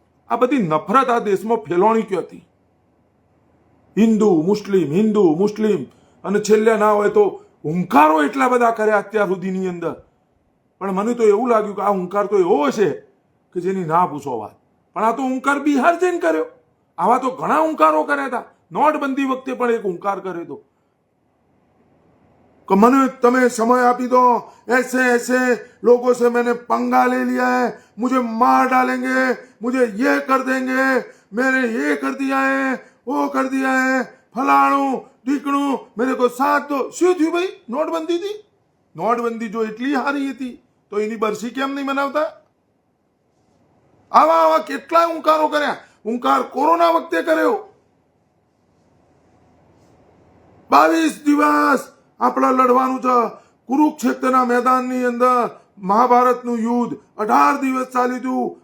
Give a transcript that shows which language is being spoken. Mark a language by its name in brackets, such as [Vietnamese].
[Gujarati] આ બધી નફરત આ દેશમાં ફેલાણી ક્યાં હતી? હિન્દુ મુસ્લિમ અને છેલ્લે ના હોય તો હુંકારો એટલા બધા કર્યા અત્યાર સુધીની અંદર. પણ મને તો એવું લાગ્યું કે આ હુંકાર તો એવો હશે કે જેની ના પૂછો વાત. પણ આ તો હુંકાર બિહાર જઈને કર્યો. આવા તો ઘણા હુંકારો કર્યા હતા. [Hindi] નોટબંધી વખતે પણ એક હુંકાર કર્યો હતો कि મને તમે समय આપી दो, ऐसे ऐसे लोगों से मैंने पंगा ले लिया है, मुझे मार डालेंगे, मुझे ये कर देंगे, मैंने ये कर दिया है, वो कर दिया है, फलाणुं ढीकणुं, मेरे को साथ दो. [Gujarati] શું થયું ભાઈ? નોટબંધી થી. નોટબંધી જો એટલી સારી હતી તો એની બરસી કેમ નહીં મનાવતા? આવા કેટલાય હુંકારો કર્યા. હુંકાર કોરોના વખતે કર્યો. 22 દિવસ આપણે લડવાનું છે. કુરુક્ષેત્રના મેદાનની અંદર મહાભારતનું યુદ્ધ 18 દિવસ ચાલ્યું હતું.